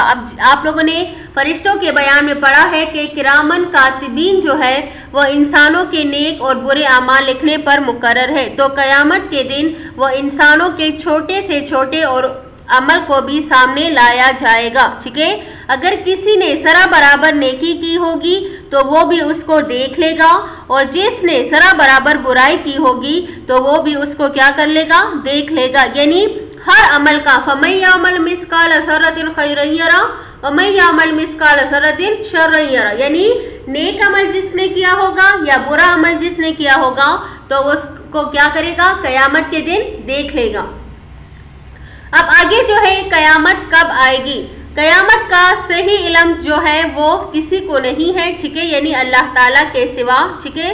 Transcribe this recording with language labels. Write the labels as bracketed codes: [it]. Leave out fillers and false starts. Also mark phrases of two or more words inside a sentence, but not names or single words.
[ur] اب آپ لوگوں نے فرشتوں کے بیان میں پڑھا ہے کہ کرامن کاتبین جو ہے وہ انسانوں کے نیک اور برے اعمال لکھنے پر مقرر ہے، تو قیامت کے دن وہ انسانوں کے چھوٹے سے چھوٹے اور عمل کو بھی سامنے لایا جائے گا، ٹھیک ہے۔ اگر کسی نے ذرا برابر نیکی کی ہوگی تو وہ بھی اس کو دیکھ لے گا، اور جس نے ذرا برابر برائی کی ہوگی تو وہ بھی اس کو کیا کر لے گا، دیکھ لے گا۔ یعنی ہر عمل کا [ar] فمن يعمل مثقال ذرة خيرا يره ومن يعمل مثقال ذرة شرا يره, [ur] یعنی نیک عمل جس نے کیا ہوگا یا برا عمل جس نے کیا ہوگا تو اس کو کیا کرے گا، قیامت کے دن دیکھ لے گا. اب آگے جو ہے قیامت کب آئے گی، قیامت کا صحیح علم جو ہے وہ کسی کو نہیں ہے، ٹھیک ہے، یعنی اللہ تعالیٰ کے سوا، ٹھیک ہے.